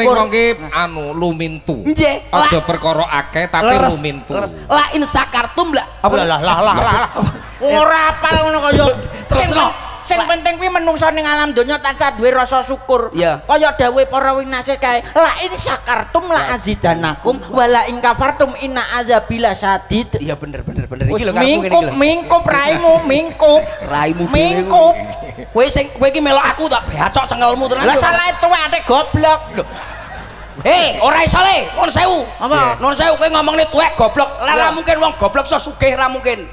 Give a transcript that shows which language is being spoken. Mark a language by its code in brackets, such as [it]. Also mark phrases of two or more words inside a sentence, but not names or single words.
[jv] Sementing wong ki anu lumintu. Nggih. Aja perkara akeh tapi lumintu. [ar] لئن شكرتم ل. [jv] Lah. Ora apal ngono kaya. Terusno. Sing penting kuwi menungso ning alam donya tansah duwe rasa syukur. Kaya dawuh para winasih kae, [ar] لئن شكرتم لأزيدنكم ولئن كفرتم إن عذابي لشديد. [jv] Iya bener iki lho karepmu ngene iki lho. Mingkup raimu, mingkup. Raimu mingkup. Kowe iki melok aku tak becok cengelmu tenan. Lah salah tuweke goblok. Lho. Ora iso le, nuwun sewu. Apa? Nuwun sewu kowe ngomongne tuwek goblok. Lah mungkin wong goblok iso sugih ra mungkin.